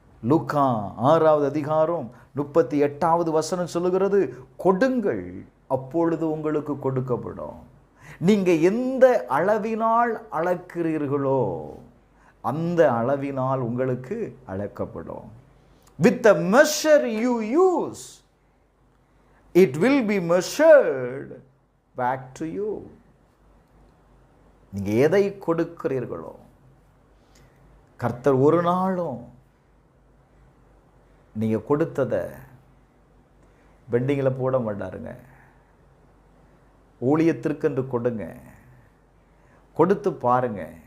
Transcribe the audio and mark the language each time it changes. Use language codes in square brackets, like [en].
[ta] லூக்கா 6வது அதிகாரம் 38வது வசனம் சொல்லுகிறது, கொடுங்கள், அப்பொழுது உங்களுக்கு கொடுக்கப்படும். நீங்க எந்த அளவினால் அளக்கிறீர்களோ அந்த அளவினால் உங்களுக்கு அளக்கப்படும். [en] With the measure you use, it will be measured back to you. [ta] நீங்க எதை கொடுக்கிறீர்களோ, கர்த்தர் ஒரு நாளும் நீங்க கொடுத்ததை பெண்டிங்கில் போட மாட்டாருங்க. ஊழியத்திற்கென்று கொடுங்க, கொடுத்து பாருங்க.